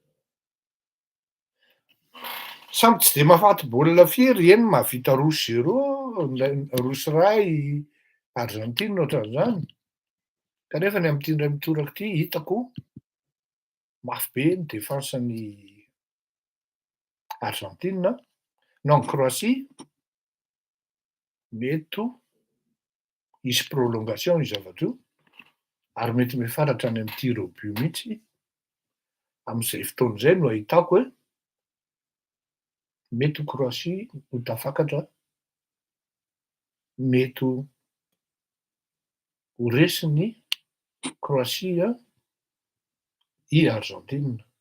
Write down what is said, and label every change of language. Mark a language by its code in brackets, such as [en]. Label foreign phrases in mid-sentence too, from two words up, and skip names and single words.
[mg] Samby tsy de mahafaty baolina firy, eny mahavita 0-0, 0-3 Argentine ohatran'izany, kanefa ny amin'ity indray mitoraka ity hitako mafy be ny défense-n'ny Argentine, non Croatie, mety hisy prolongation io zavatra io, ary mety mifaratra any amin'ny [fr] tir au but [mg] mihitsy am'izay fotoana izay no ahitako hoe mety ho Croatie ho tafakatra, mety ho resy Croatie i Argentine.